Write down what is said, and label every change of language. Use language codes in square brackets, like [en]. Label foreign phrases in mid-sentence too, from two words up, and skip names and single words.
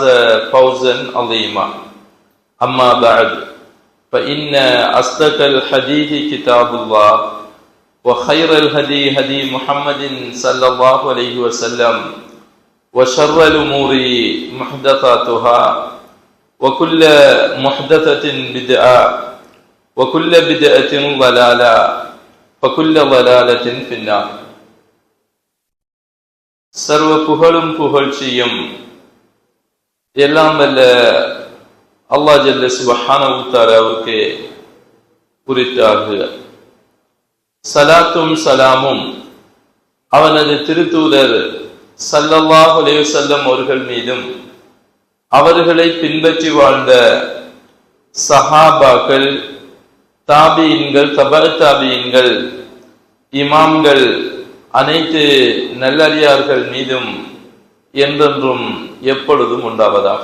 [ar] فوزا عظيما أما بعد فإن أصدق الحديث كتاب الله وخير الهدي هدي محمد صلى الله عليه وسلم وشر الأمور محدثاتها وكل محدثة بدعة وكل بدعة ضلالة وكل ضلالة في النار. [ta] சர்வ புகழும் புகழ்ச்சியும் எல்லாம் வல்ல அல்லாஹ் [ar] جل سبحانه تعالى [ta] உரித்தாகுக. ஸலாத்தும் ஸலாமும் அவனது திருத்தூதர் [ar] صلى الله عليه وسلم [ta] அவர்கள் மீதும் அவர்களை பின்பற்றி வாழ்ந்த சஹாபாக்கள், தாபீன்கள், தபஅ தாபீன்கள், இமாம்கள், அனைத்து நல்லடியார்கள் மீதும் என்றென்றும் எப்பொழுதும் உண்டாவதாக.